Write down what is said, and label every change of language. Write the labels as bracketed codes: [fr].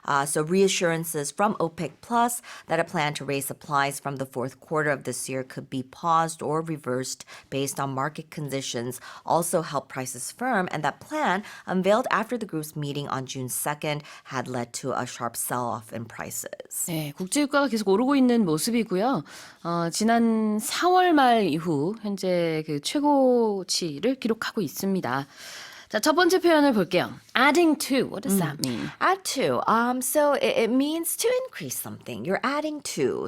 [en] So reassurances from OPEC Plus that a plan to raise supplies from the fourth quarter of this year could be paused or reversed based on market conditions also helped prices firm, and that plan unveiled after the group's meeting on June 2nd had led to a sharp sell-off in prices. [ko] 네, 국제유가가 계속 오르고 있는 모습이고요. 지난 4월 말 이후 현재 그 최고치를 기록하고 있습니다. 자, 첫 번째 표현을 볼게요. [en] Adding to, what does that mean? Add to. So it means to increase something. You're adding to.